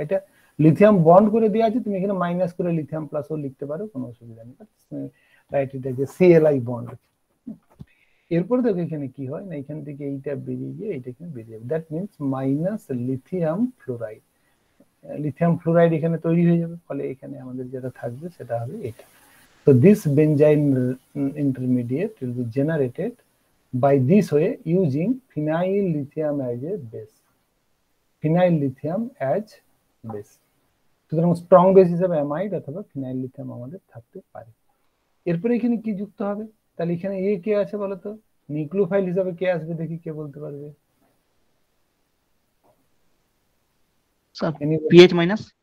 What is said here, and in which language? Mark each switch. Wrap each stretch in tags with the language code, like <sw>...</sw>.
<bn>এটা lithium bond করে দেওয়া আছে, তুমি এখানে মাইনাস করে লিথিয়াম প্লাসও লিখতে পারো, কোনো অসুবিধা নেই। রাইট, এটা যে CLI বন্ড। এরপরে দেখো এখানে কি হয় না, এখান থেকে এইটা বেরিয়ে গিয়ে এইটা এখানে বেরিয়ে যাবে,</bn> <en>That means minus lithium fluoride.</en> <bn>Lithium fluoride এখানে তৈরি হয়ে যাবে, ফলে এখানে আমাদের যেটা থাকবে সেটা হবে এটা।</bn> <en>So this benzyne intermediate will be generated by this way using phenyl lithium as a base. Phenyl lithium as base.</en> <bn>সুতরাং স্ট্রং বেস হিসেবে অ্যামাইড অথবা ফিনাইল লিথিয়াম আমাদের থাকতে পারে। এরপরে এখানে কি যুক্ত হবে? তাহলে এখানে কে আছে বলতো? নিউক্লিওফাইল হিসাবে কে আসবে দেখি, কে বলতে পারবে? Sir pH minus.</bn>